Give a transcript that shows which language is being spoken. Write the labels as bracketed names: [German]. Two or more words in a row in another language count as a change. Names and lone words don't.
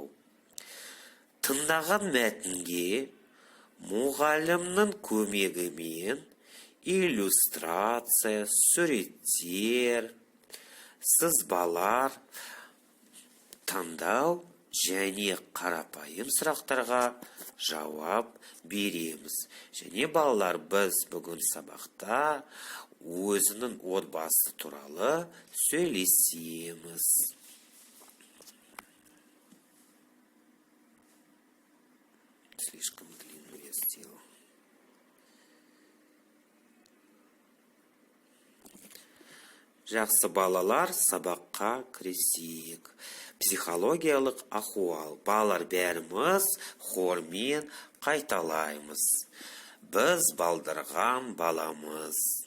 [Kazakh] Тыңдаған мәтінге мұғалімнің көмегімен иллюстрация, суреттер, сызбалар таңдау және қарапайым сұрақтарға жауап береміз. Және балалар, біз бүгін сабақта өзінің отбасы туралы сөйлесеміз. [Russian] Слишком длинную я сделал. [Kazakh] Жақсы балалар, сабаққа кірісейік. Психологиялық ахуал. Балалар, бәріміз хормен қайталаймыз. Біз балдырған баламыз.